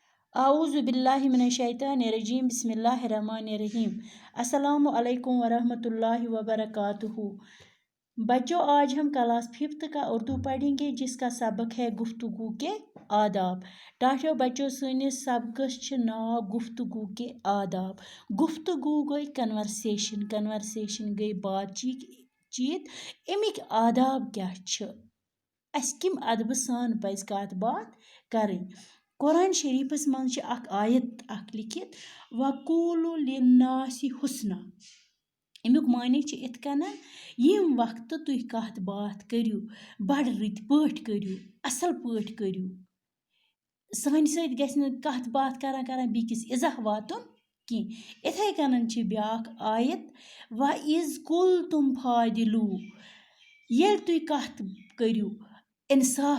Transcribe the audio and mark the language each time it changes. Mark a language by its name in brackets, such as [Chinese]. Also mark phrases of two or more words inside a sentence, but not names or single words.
[Arabic] اعوذ باللہ من الشیطان الرجیم بسم اللہ الرحمن الرحیم السلام علیکم ورحمۃ اللہ وبرکاتہ بچوں [Urdu] آج ہم کلاس 5th کا اردو پڑھیں گے جس کا سبق ہے گفتگو کے آداب [Kashmiri] ٹاٹھو بچوں سٲنِس سبقس چھِ ناو گفتگو کے آداب گفتگو گٔے کنورسیشن گٔے بات چیت امیِکۍ آداب کیٛاہ چھِ اَسہِ کَمہِ اَدبہٕ سان پَزِ کَتھ باتھ کَرٕنۍ قرآن شریٖفَس منٛز چھِ اَکھ آیت اَکھ لیکھِتھ [Arabic] وَقوٗلُ لِلنَّاسِ حُسنا [Kashmiri] امیُک معنی چھِ یِتھ کٔنۍ ییٚمہِ وقتہٕ تُہۍ کَتھ باتھ کٔرِو بَڑٕ رٕتۍ پٲٹھۍ کٔرِو اَصٕل پٲٹھۍ کٔرِو سانہِ سۭتۍ گژھِ نہٕ کَتھ باتھ کران بیٚکِس اِزاہ واتُن کینٛہہ یِتھَے کٔنۍ چھِ بیٛاکھ آیت [Arabic] وَإِذ قُلْتُمْ فَاعْدِلُوا [Kashmiri] ییٚلہِ تُہۍ کَتھ کٔرِو اِنصاف